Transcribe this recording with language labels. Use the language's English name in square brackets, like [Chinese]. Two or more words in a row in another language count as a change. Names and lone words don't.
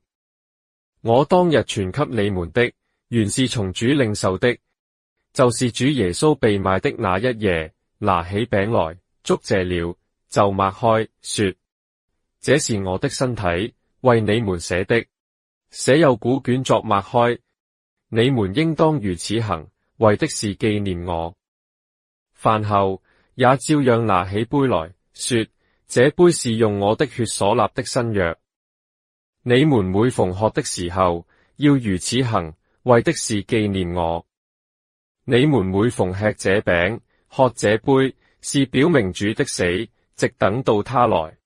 [Chinese] 我當日傳給你們的，原是從主領受的，就是主耶穌被賣的那一夜，拿起餅來，祝謝了，就擘開，說：這是我的身體，為你們捨的。寫有古卷作擘開，你們應當如此行，為的是紀念我。飯後也照樣拿起杯來，說： 這杯是用我的血所立的新約。你們每逢喝的時候，要如此行，為的是紀念我。你們每逢吃這餅、喝這杯，是表明主的死，直等到他來。